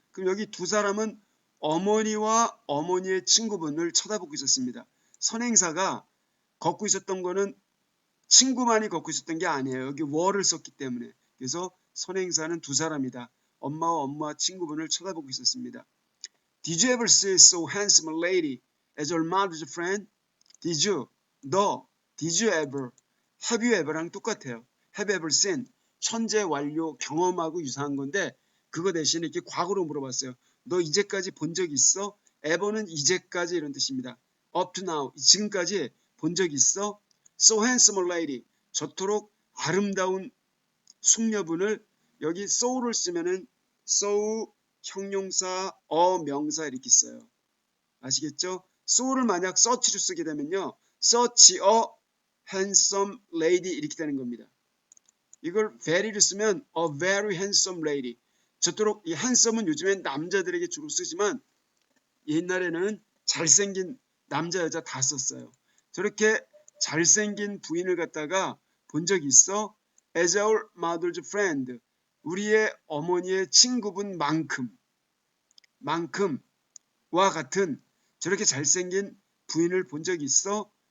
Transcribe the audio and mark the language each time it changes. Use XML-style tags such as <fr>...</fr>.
<ko>그럼 여기 두 사람은 어머니와 어머니의 친구분을 쳐다보고 있었습니다. 선행사가 걷고 있었던 거는 친구만이 걷고 있었던 게 아니에요. 여기 were를 썼기 때문에. 그래서 선행사는 두 사람이다. 엄마와 엄마 친구분을 쳐다보고 있었습니다.</ko> <en>Did you ever see so handsome a lady as your mother's friend? Did you?</en> <ko>너?</ko> <en>Did you ever? Have you ever랑</en> <ko>똑같아요.</ko> <en>Have ever seen?</en> <ko>현재 완료 경험하고 유사한 건데 그거 대신에 이렇게 과거로 물어봤어요. 너 이제까지 본 적 있어? ever는 이제까지 이런 뜻입니다.</ko> <en>up to now,</en> <ko>지금까지 본 적 있어?</ko> <en>So handsome a lady,</en> <ko>저토록 아름다운 숙녀분을 여기 so를 쓰면은 so 형용사, 명사 이렇게 써요. 아시겠죠? so를 만약 search로 쓰게 되면요.</ko> <en>search a handsome lady</en> <ko>이렇게 되는 겁니다. 이걸 very를 쓰면</ko> <en>a very handsome lady.</en> <ko>저토록 이 handsome은 요즘엔 남자들에게 주로 쓰지만 옛날에는 잘생긴 남자 여자 다 썼어요. 저렇게 잘생긴 부인을 갖다가 본 적 있어?</ko> <en>As our mother's friend.</en> <ko>우리의 어머니의 친구분만큼와 같은 저렇게 잘생긴 부인을 본 적 있어?</ko>